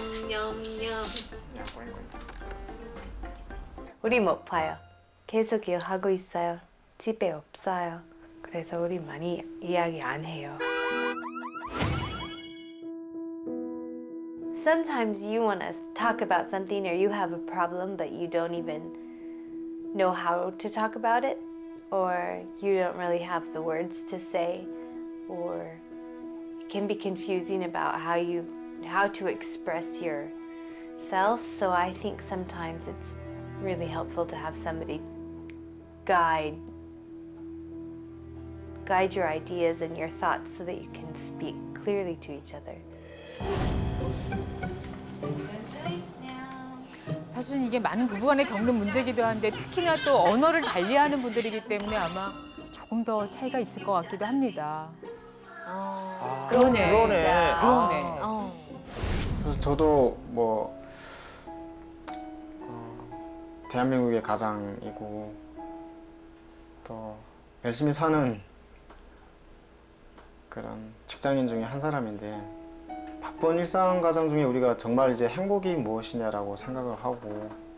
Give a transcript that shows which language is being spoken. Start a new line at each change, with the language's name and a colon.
Korean: Yum. 우리 못 봐요. 계속 일하고 있어요. 집에 없어요. 그래서 우리 많이 이야기 안 해요.
English: Sometimes you want to talk about something or you have a problem but you don't even know how to talk about it, or you don't really have the words to say, or it can be confusing about how to express yourself. So I think sometimes it's really helpful to have somebody guide your ideas and your thoughts so that you can speak clearly to each other.
Korean: 사실은 이게 많은 부부간에 겪는 문제이기도 한데 특히나 또 언어를 달리하는 분들이기 때문에 아마 조금 더 차이가 있을 것 같기도 합니다. 그러네. 그러네. 진짜. 그러네. 어. 그래서 저도 대한민국의 가장이고 또 열심히 사는 그런 직장인 중에 한 사람인데 바쁜 일상 과정 중에 우리가 정말 이제 행복이 무엇이냐라고 생각을 하고